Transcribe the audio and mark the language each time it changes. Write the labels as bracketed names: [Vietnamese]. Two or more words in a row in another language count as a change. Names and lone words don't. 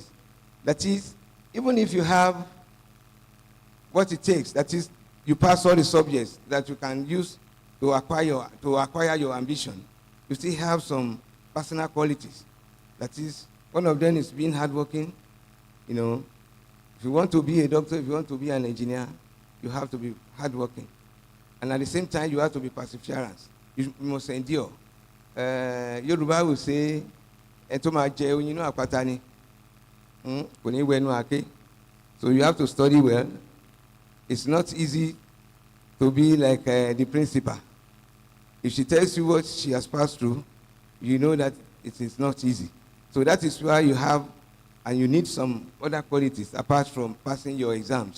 [English] That is, even if you have what it takes, that is, you pass all the subjects that you can use to acquire your ambition, you still have some personal qualities. That is, one of them is being hardworking. If you want to be a doctor, if you want to be an engineer, you have to be hardworking. And at the same time, you have to be perseverance. you must endure. Yoruba will say, [Yoruba] "Entoma je oyinu apata ni, kò ní wẹnu àké." [English] So you have to study well. It's not easy to be like the principal. If she tells you what she has passed through, you know that it is not easy. So that is why you have, and you need some other qualities apart from passing your exams.